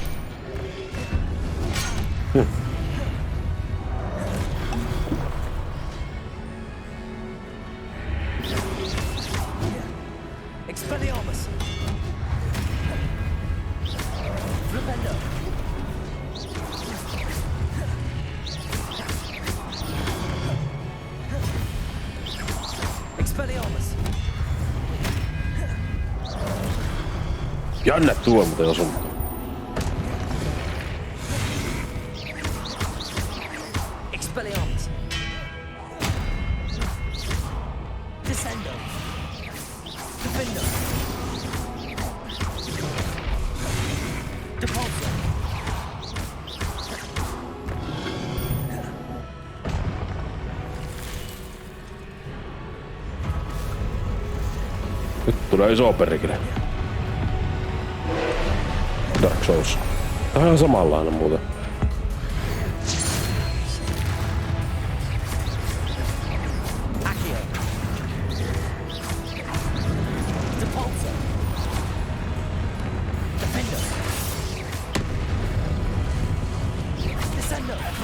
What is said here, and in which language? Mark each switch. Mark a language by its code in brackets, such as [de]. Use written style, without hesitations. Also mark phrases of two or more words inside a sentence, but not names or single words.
[fi] Expelliarmus. Flipendo. Expelliarmus. Jännä tuo muuten osunut. Expelliarmus. Descendo. Defendo. Depulso. Nyt tulee iso perikele. Dark Souls. Tää on ihan samanlainen muuten. Accio. Depulso. Defendo. Descendo.